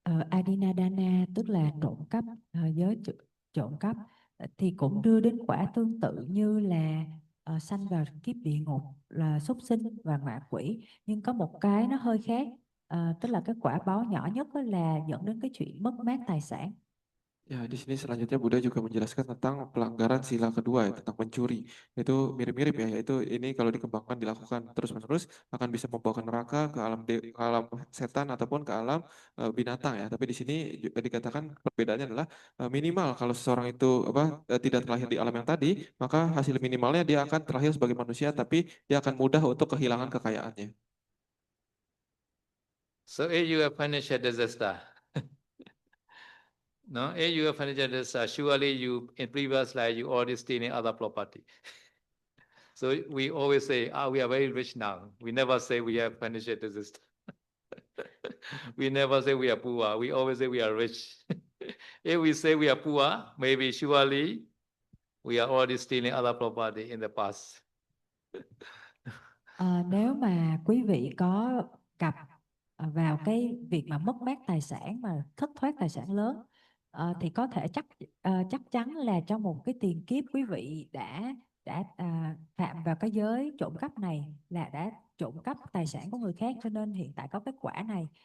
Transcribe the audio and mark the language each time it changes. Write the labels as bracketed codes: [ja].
[vi] Adinadana tức là trộm cắp, trộm cắp thì cũng đưa đến quả tương tự như là sanh vào kiếp địa ngục là súc sinh và ngạ quỷ, nhưng có một cái nó hơi khác, tức là cái quả báo nhỏ nhất đó là dẫn đến cái chuyện mất mát tài sản. [id] Ya, di sini selanjutnya Buddha juga menjelaskan tentang pelanggaran sila kedua ya, tentang mencuri. Itu mirip-mirip ya, yaitu ini kalau dikembangkan dilakukan terus-menerus akan bisa membawa ke neraka, ke alam setan ataupun ke alam binatang ya. Tapi di sini juga dikatakan perbedaannya adalah minimal kalau seseorang itu tidak terlahir di alam yang tadi, maka hasil minimalnya dia akan terlahir sebagai manusia, tapi dia akan mudah untuk kehilangan kekayaannya. [en] So if you have financial disaster, no, if you have financial disaster, surely you in previous life you already stealing other property. So we always say, we are very rich now. We never say we have financial disaster. We never say we are poor. We always say we are rich. If we say we are poor, maybe surely we are already stealing other property in the past. [vi] Nếu mà quý vị có gặp vào cái việc mà mất mát tài sản, mà thất thoát tài sản lớn, thì có thể chắc chắn là trong một cái tiền kiếp quý vị đã phạm vào cái giới trộm cắp này, là đã trộm cắp tài sản của người khác, cho nên hiện tại có cái quả này.